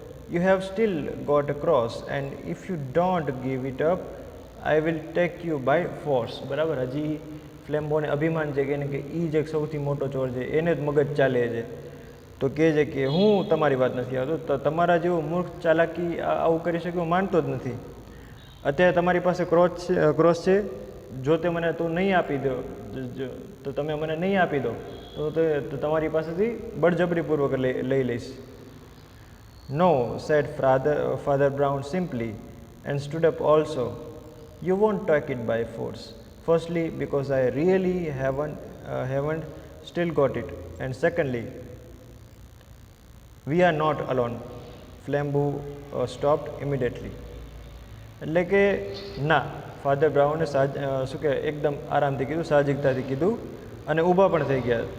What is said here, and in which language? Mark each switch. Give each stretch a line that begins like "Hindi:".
English: You have still got a cross, and if you don't give it up, I will take you by force.
Gujarati: બરાબર, હજી ફ્લેમ્બોને અભિમાન છે કે એ જ એક સૌથી મોટો ચોર છે, એને જ મગજ ચાલે છે. તો કહે છે કે હું તમારી વાત નથી આવતો, તો તમારા જેવું મૂર્ખ ચાલાકી આવું કરી શકે હું માનતો જ નથી. અત્યારે તમારી પાસે ક્રોસ છે, જો તું નહીં આપી દો, તો તમે મને નહીં આપી દો તો તમારી પાસેથી બળજબરીપૂર્વક લઈ લઈશ.
English: No, said Father Brown simply, and stood up also. You won't take it by force. Firstly, because I really haven't still got it, and secondly, we are not alone. Flambeau stopped immediately.
Gujarati: એટલે કે ના, father બ્રાઉને શું કહેવાય, એકદમ આરામથી કીધું, સાહજિકતાથી કીધું અને ઊભા પણ થઈ ગયા.